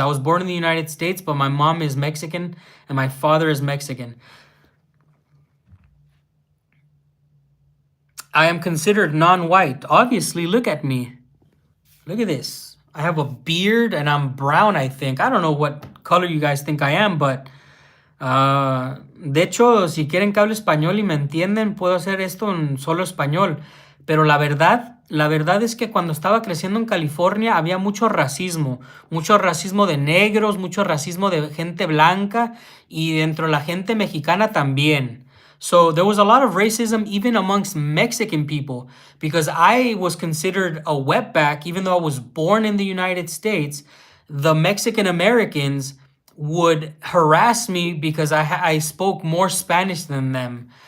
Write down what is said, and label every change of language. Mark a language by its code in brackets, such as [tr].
[en] I was born in the United States, but my mom is Mexican and my father is Mexican. I am considered non-white. Obviously, look at me. Look at this. I have a beard and I'm brown, I think. I don't know what color you guys think I am, but [es] De hecho, si quieren que hable español y me entienden, puedo hacer esto en solo español. Pero la verdad es que cuando estaba creciendo en California había mucho racismo de negros, mucho racismo de gente blanca y dentro de la gente mexicana también. [en] So there was a lot of racism even amongst Mexican people because I was considered a wetback even though I was born in the United States. The Mexican Americans would harass me because I spoke more Spanish than them.